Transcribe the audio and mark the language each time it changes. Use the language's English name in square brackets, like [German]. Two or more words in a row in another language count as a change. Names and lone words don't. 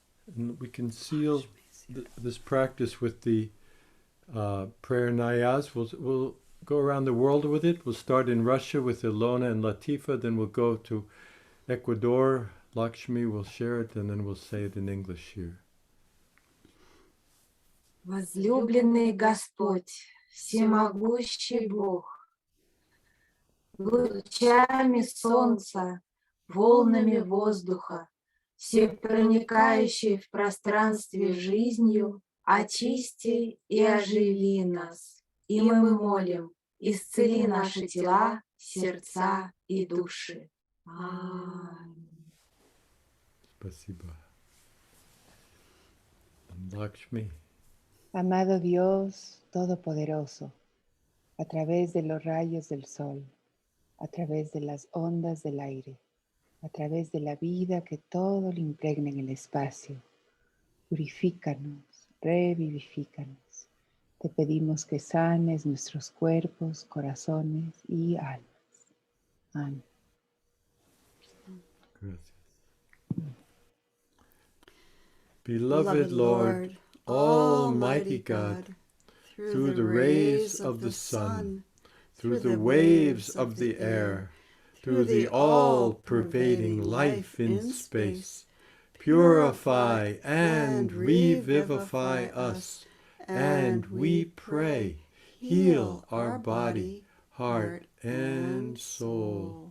[English] And we can seal this practice with the prayer Nayaz. We'll go around the world with it. We'll start in Russia with Ilona and Latifa, then we'll go to Ecuador. Lakshmi will share it, and then we'll say it in English here. [Russian] Возлюбленный Господь, всемогущий Бог, лучами солнца, волнами воздуха, всепроникающий в пространстве жизнью, очисти и оживи нас. И мы молим, исцели наши тела, сердца и души. Аминь. Spasiba. [English] And Lakshmi. [Spanish] Amado Dios Todopoderoso, a través de los rayos del sol, a través de las ondas del aire, a través de la vida que todo lo impregna en el espacio, purifícanos, revivifícanos. Te pedimos que sanes nuestros cuerpos, corazones y almas. Amén. Gracias. [English] Beloved Lord, Almighty God, through the rays of the sun, through the waves of the air, through the all-pervading life in space, purify and revivify us, and we pray, heal our body, heart, and soul.